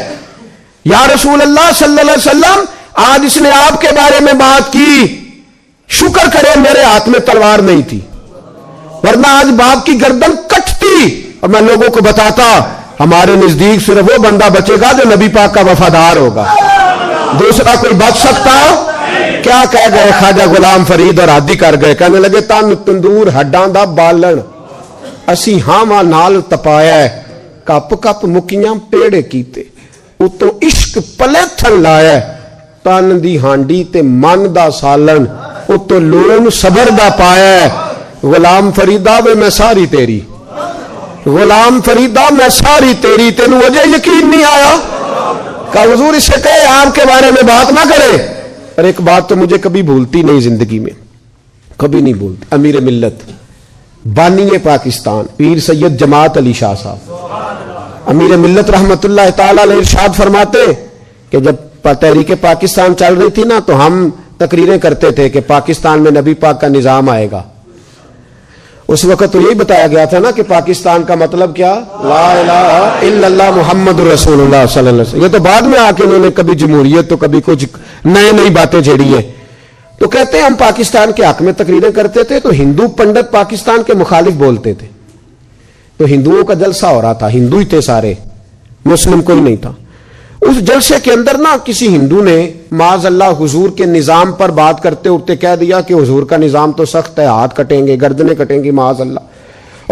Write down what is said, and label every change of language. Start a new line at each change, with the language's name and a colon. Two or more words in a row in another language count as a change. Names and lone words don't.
Arabic: یا رسول اللہ صلی اللہ علیہ وسلم
Urdu: آج اس نے آپ کے بارے میں بات کی، شکر کرے میرے ہاتھ میں تلوار نہیں تھی، ورنہ آج باپ کی گردن کٹتی اور میں لوگوں کو بتاتا ہمارے نزدیک صرف وہ بندہ بچے گا جو نبی پاک کا وفادار ہوگا، دوسرا کوئی بچ سکتا؟ کیا کہہ گئے خواجہ غلام فرید اور عادی کر گئے، کہنے لگے
Punjabi: تن تندور ہڈاں دا بالن اسی ہاواں نال تپایا ہے، کپ کپ مکیاں پیڑے کیتے اتوں عشق پلے تھن لایا ہے، ਤਨ ਦੀ ਹਾਂਡੀ ਤੇ ਮਨ ਦਾ ਸਾਲਣ, ਉਤੋਂ ਲੂਣ ਸਬਰ ਦਾ ਪਾਇਆ। ਗੁਲਾਮ ਫਰੀਦਾ ਵੇ ਮੈਂ ਸਾਰੀ ਤੇਰੀ, غلام فریدا میں ساری تیری، تینوں اجے یقین نہیں آیا?
Urdu: کہا حضور اس سے کہے آپ کے بارے میں بات نہ کرے. اور ایک بات تو مجھے کبھی بھولتی نہیں زندگی میں، کبھی نہیں بھولتی. امیر ملت بانی پاکستان پیر سید جماعت علی شاہ صاحب امیر ملت
Arabic: رحمۃ اللہ تعالیٰ علیہ
Urdu: ارشاد فرماتے کہ جب تحریک پاکستان چل رہی تھی نا، تو ہم تقریریں کرتے تھے کہ پاکستان میں نبی پاک کا نظام آئے گا. اس وقت تو یہی بتایا گیا تھا نا کہ پاکستان کا مطلب کیا,
Arabic: لا إله إلا الله محمد رسول الله صلى الله عليه وسلم.
Urdu: یہ تو بعد میں آکے انہوں نے کبھی جمہوریت تو کبھی کچھ نئی نئی باتیں چھیڑی ہے. تو کہتے ہیں ہم پاکستان کے حق میں تقریریں کرتے تھے، تو ہندو پنڈت پاکستان کے مخالف بولتے تھے، تو ہندوؤں کا جلسہ ہو رہا تھا، ہندو ہی تھے سارے، مسلم کوئی نہیں تھا. اس جلسے کے اندر نا کسی ہندو نے
Arabic: معاذ اللہ
Urdu: حضور کے نظام پر بات کرتے اٹھتے کہہ دیا کہ حضور کا نظام تو سخت ہے، ہاتھ کٹیں گے، گردنیں کٹیں گی
Arabic: معاذ اللہ.